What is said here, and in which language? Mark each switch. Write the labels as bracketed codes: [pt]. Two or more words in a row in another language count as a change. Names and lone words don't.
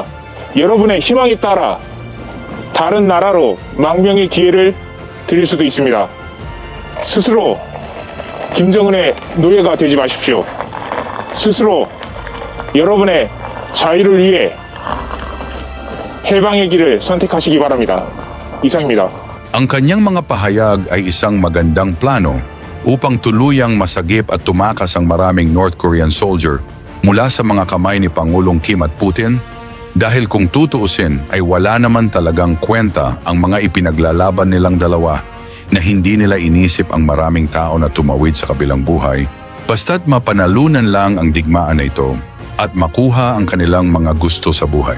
[ko] 여러분의 희망에 따라 다른 나라로 망명의 기회를 드릴 수도 있습니다. 스스로 김정은의 노예가 되지 마십시오. 스스로 여러분의 자유를 위해 해방의 길을 선택하시기 바랍니다. 이상입니다. [tl] Ang kanyang mga pahayag ay isang magandang plano upang tuluyang masagip at tumakas ang maraming [en] North Korean soldier [tl] mula sa mga kamay ni Pangulong Kim at Putin, dahil kung tutuusin ay wala naman talagang kwenta ang mga ipinaglalaban nilang dalawa na hindi nila inisip ang maraming tao na tumawid sa kabilang buhay, basta't mapanalunan lang ang digmaan na ito at makuha ang kanilang mga gusto sa buhay.